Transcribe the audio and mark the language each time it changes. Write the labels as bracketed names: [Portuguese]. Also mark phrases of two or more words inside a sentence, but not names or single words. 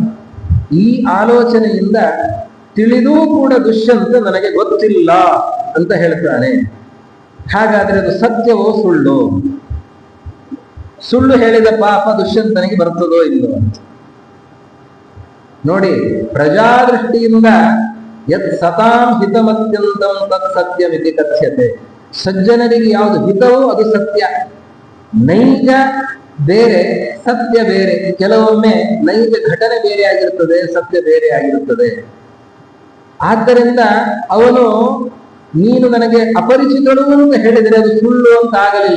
[Kannada] ಈ ಆಲೋಚನೆಯಿಂದ ತಿಳಿದೂ ಕೂಡ ದುಷ್ಯಂತ ನನಗೆ ಗೊತ್ತಿಲ್ಲ ಅಂತ ಹೇಳ್ತಾನೆ. ಹಾಗಾದ್ರೆ ಅದು ಸತ್ಯವೋ ಸುಳ್ಳು? ಸುಳ್ಳು ಹೇಳಿದ ಪಾಪ ದುಷ್ಯಂತನಿಗೆ ಬರ್ತದೋ ಇಲ್ಲೋ ಅಂತ ನೋಡಿ. [Sanskrit] ಪ್ರಜಾದೃಷ್ಟಿಯಿಂದ ಯತ್ ಸತಾಂ ಹಿತಮತ್ಯಂತಂ ತತ್ ಸತ್ಯಮಿತಿ ಕಥ್ಯತೆ. [Kannada] ಸಜ್ಜನರಿಗೆ ಯಾವುದು ಹಿತವೋ ಅದು ಸತ್ಯ. ನೈಜ ಬೇರೆ, ಸತ್ಯ ಬೇರೆ. ಕೆಲವೊಮ್ಮೆ ನೈಜ ಘಟನೆ ಬೇರೆ ಆಗಿರುತ್ತದೆ, ಸತ್ಯ ಬೇರೆ ಆಗಿರುತ್ತದೆ. ಆದ್ದರಿಂದ ಅವನು ನೀನು ನನಗೆ ಅಪರಿಚಿತಳು ಅಂತ ಹೇಳಿದರೆ ಅದು ಸುಳ್ಳು ಅಂತ ಆಗಲಿಲ್ಲ.